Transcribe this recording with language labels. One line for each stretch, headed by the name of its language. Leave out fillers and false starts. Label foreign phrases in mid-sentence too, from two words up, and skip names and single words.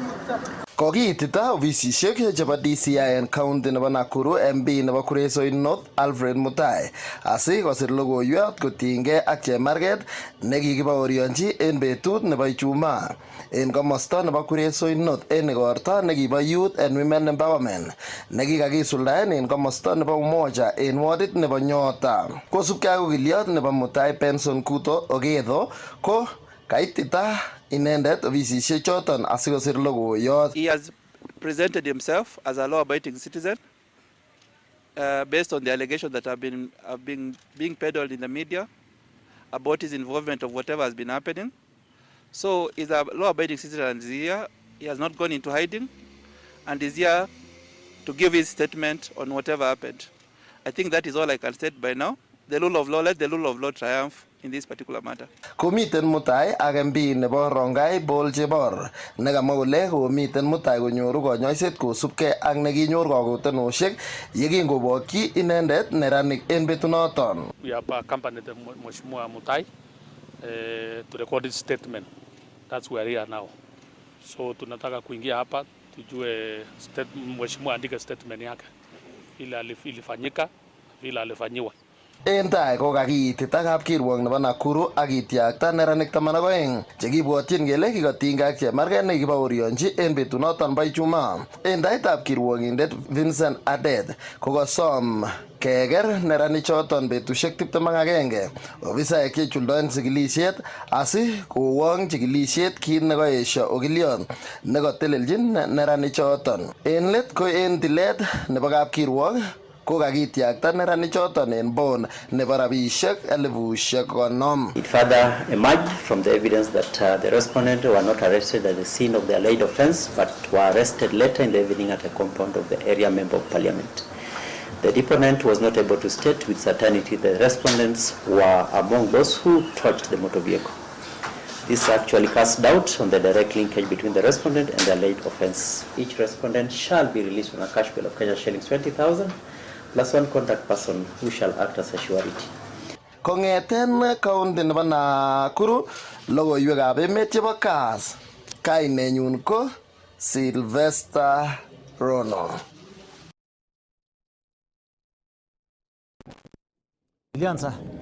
Kalenjin: Kokiitita ofisishek chebo DCI en county nebo Nakuru MB nebo Kuresoi North Alfred Mutai asi kosir logoiywot kotinygei ak chemarget nekikibaorionji en betut nebo Ijumaa en komosta nebo Kuresoi North en igorta nekibo Youth and Women Empowerment nekikakisuldaen en komosta nebo Umoja en wardit nebo Nyota. Kosubkei ak okiliot nebo Mutai Benson Kuto Ogetho ko kaitita inendet ofisishek choton asikosir logoiywot.
English: He has presented himself as a law-abiding citizen based on the allegations that have been being peddled in the media about his involvement of whatever has been happening. So he's a law-abiding citizen and is here. He has not gone into hiding and is here to give his statement on whatever happened. I think that is all I can state by now. The rule of law, let the rule of law triumph in this particular matter.
Kalenjin: Komiten Mutai ak MB nebo Rongai Bol Chebor nekamwa kole komiten Mutai konyoru konyoiset kosubkei ak nekinyor kakotenoshek yekingobokyi inendet neranik en betunoton.
English: We have accompanied Mheshimiwa Mutai to record his statement. That's where we are now.
Swahili: So tunataka kuingia hapa tujue Mheshimiwa andike statement yake ile ilifanyika vile alifanyiwa.
Kalenjin: En tai ko kakiitita kapkirwok nebo Nakuru ak kityakta neranik 12 chekibwotyin kele kikotinygei ak chemarget nekikibaorionji en betunoton bo Ijumaa. En taitab kirwokindet Vincent Adet kokosom keker neranichoton betushek 21 ofisaek chechuldoen chikilisiet asi kowong chikilisiet kit nekoesho okiliot nekotelelchin neranichoton. En let ko en tilet nebo kapkirwok ko kakityakta neranichoton en bond nebo rabishek 50,000.
English: It further emerged from the evidence that the respondents were not arrested at the scene of the alleged offence but were arrested later in the evening at a compound of the area member of parliament. The deponent was not able to state with certainty the respondents were among those who torched the motor vehicle. This actually casts doubt on the direct linkage between the respondent and the alleged offence. Each respondent shall be released on a cash bail of Kenya shillings 20,000 plus one contact person who shall act as a surety.
Kalenjin: Kongeten county nebo Nakuru, logoiywekab emet chebo Kass. Kainenyun ko Sylvester Rono. Ilianza.